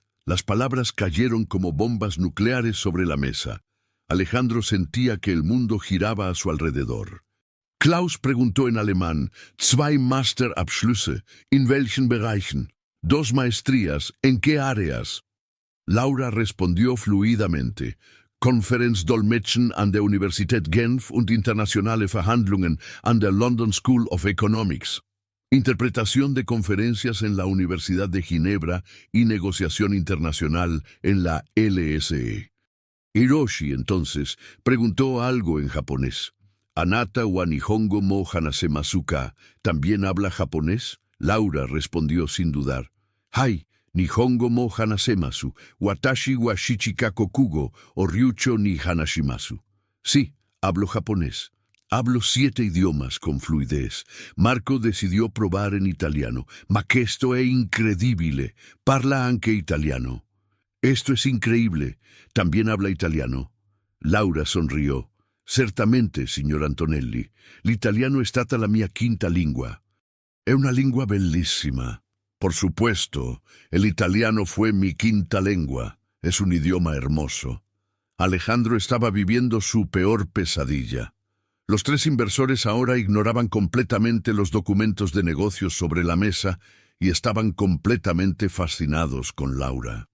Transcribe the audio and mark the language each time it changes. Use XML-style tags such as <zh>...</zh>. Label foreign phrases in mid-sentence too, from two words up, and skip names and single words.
<es>Las palabras cayeron como bombas nucleares sobre la mesa. Alejandro sentía que el mundo giraba a su alrededor. Klaus preguntó en alemán,</es> <de>«Zwei Masterabschlüsse, in welchen Bereichen?»</de> <es>2 maestrías, ¿en qué áreas? Laura respondió fluidamente.</es> <de>Konferenzdolmetschen an der Universität Genf und internationale Verhandlungen an der London School of Economics.</de> <es>Interpretación de conferencias en la Universidad de Ginebra y negociación internacional en la LSE. Hiroshi, entonces, preguntó algo en japonés.</es> <ja>«あなたは日本語も話せますか?</ja> <es>¿También habla japonés?» Laura respondió sin dudar.</es> <ja>«はい、日本語も話せます、私は七カ国語を流暢に話します».</ja> <es>Sí, hablo japonés. Hablo 7 idiomas con fluidez. Marco decidió probar en italiano.</es> <it>Ma questo è incredibile. Parla anche italiano.</it> <es>Esto es increíble. También habla italiano. Laura sonrió.</es> <it>Certamente, signor Antonelli. L'italiano è stata la mia quinta lingua. È una lingua bellísima.</it> <es>Por supuesto, el italiano fue mi quinta lengua. Es un idioma hermoso. Alejandro estaba viviendo su peor pesadilla. Los 3 inversores ahora ignoraban completamente los documentos de negocios sobre la mesa y estaban completamente fascinados con Laura.</es>